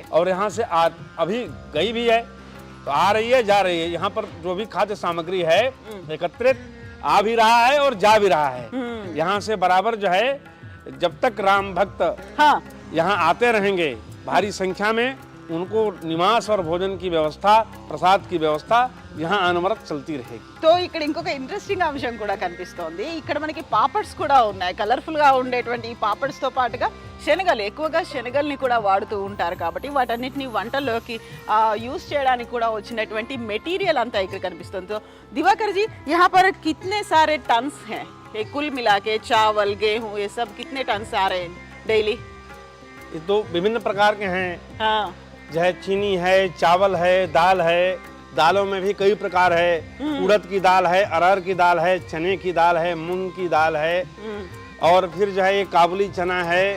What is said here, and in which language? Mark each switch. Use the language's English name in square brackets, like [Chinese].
[Hindi] और यहाँ से अभी गई भी है, तो आ रही है, जा रही है। यहाँ पर जो भी खाद्य सामग्री है एकत्रित, आ भी रहा है और जा भी रहा है। यहाँ से बराबर जो है, जब तक राम भक्त हाँ यहाँ आते रहेंगे भारी संख्या में, उनको निवास और भोजन की व्यवस्था, प्रसाद की व्यवस्था यहाँ अनवरत चलती रहेगी। [Telugu] సో ఇక్కడ ఇంకొక ఇంట్రెస్టింగ్ అంశం కూడా కనిపిస్తోంది. ఇక్కడ మనకి పాపడ్స్ కూడా ఉన్నాయి. కలర్ఫుల్ గా ఉండేటువంటి ఈ పాపడ్స్ తో పాటుగా శనగలు, ఎక్కువగా శనగల్ని కూడా వాడుతూ ఉంటారు కాబట్టి వాటన్నిటిని వంటల్లోకి యూజ్ చేయడానికి కూడా వచ్చినటువంటి మెటీరియల్ అంతా ఇక్కడ కనిపిస్తుంది. [Hindi] तो दिवाकर जी, यहाँ पर कितने सारे टन्स हैं? ये कुल मिला के चावल, गेहूँ, ये सब कितने टन्स आ रहे हैं डेली? ये तो विभिन्न प्रकार के हैं, हाँ जो है चीनी है, चावल है, दाल है। दालों में भी कई प्रकार है, उड़द की दाल है, अरहर की दाल है, चने की दाल है, मूंग की दाल है, और फिर जो है ये काबुली चना है,